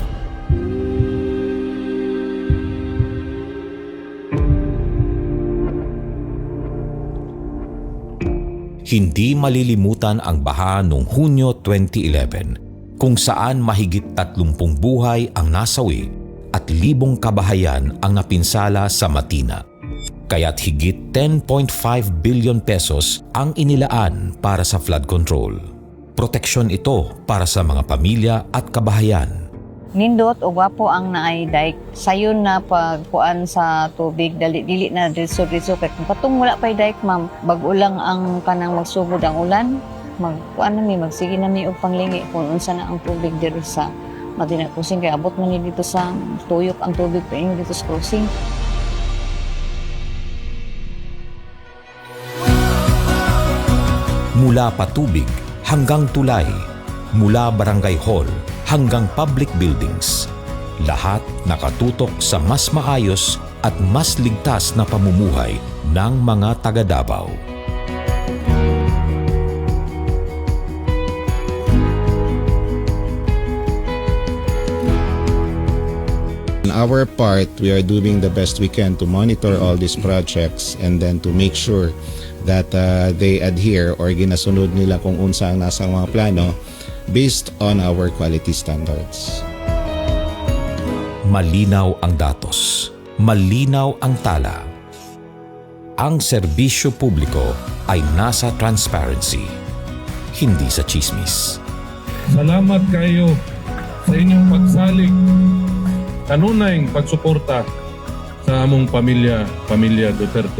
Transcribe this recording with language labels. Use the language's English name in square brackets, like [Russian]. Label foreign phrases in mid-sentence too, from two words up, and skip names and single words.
[Filipino] Hindi malilimutan ang baha noong Hunyo 2011 kung saan mahigit 30 buhay ang nasawi at libong kabahayan ang napinsala sa Matina. Kaya't higit 10.5 billion pesos ang inilaan para sa [English] flood control. [Filipino] Proteksyon ito para sa mga pamilya at kabahayan. [Cebuano] Nindot o gwapo ang naay dike. Sayon na pagkuan sa tubig, dili na diso-diso. Kung patong wala pa'y dike, ma'am, bago lang ang kanang magsugod ang ulan, magkuan na magsige na og panglingi kung unsa na ang tubig dito sa Matina Crossing. Kaya abot man ni dito sa tuyok ang tubig pa inyo dito sa crossing. [Filipino] Mula patubig hanggang tulay, mula barangay hall hanggang [English] public buildings, [Filipino] lahat nakatutok sa mas maayos at mas ligtas na pamumuhay ng mga taga Davao. [English] On our part, we are doing the best we can to monitor all these projects and then to make sure that they adhere or [Cebuano] ginasunod nila kung unsa ang nasa mga plano [English] based on our quality standards. [Filipino] Malinaw ang datos, malinaw ang tala. Ang serbisyo publiko ay nasa transparency, hindi sa chismis. [Cebuano] Salamat kayo sa inyong pagsalig, kanunayng pagsuporta sa among pamilya Duterte.